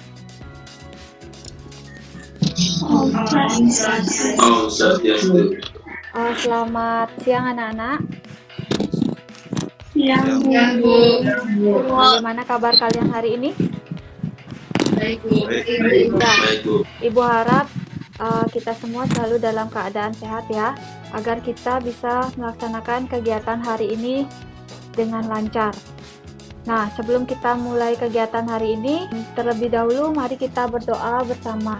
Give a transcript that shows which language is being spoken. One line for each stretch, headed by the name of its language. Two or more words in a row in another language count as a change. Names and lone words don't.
Balinese: Om Swastiastu.
Indonesian: Selamat siang anak-anak. Siang, Bu. Bagaimana kabar kalian hari ini? Baik, Bu. Baik, Bu. Ibu harap kita semua selalu dalam keadaan sehat ya, agar kita bisa melaksanakan kegiatan hari ini dengan lancar. Nah, sebelum kita mulai kegiatan hari ini, terlebih dahulu mari kita berdoa bersama.